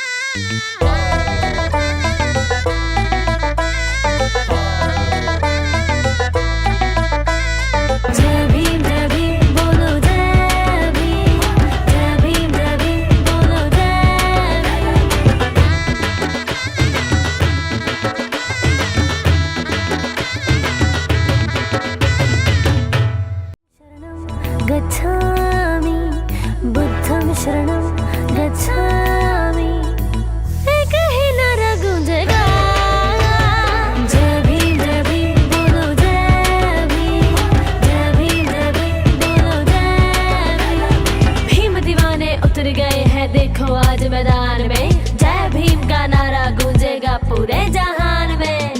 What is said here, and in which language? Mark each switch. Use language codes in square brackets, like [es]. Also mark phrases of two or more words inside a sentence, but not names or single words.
[hi] जय भीम बोलो जय भीम, जय भीम बोलो जय भीम। [pi] गच्छामि बुद्धं शरणं गच्छामि, [hi] एक ही नारा गूंजेगा जय भीम बोलो जय भीम, जय भीम बोलो जय भीम। भीम दीवाने उतर गए हैं देखो आज मैदान में, जय भीम का नारा गूंजेगा पूरे जहान में।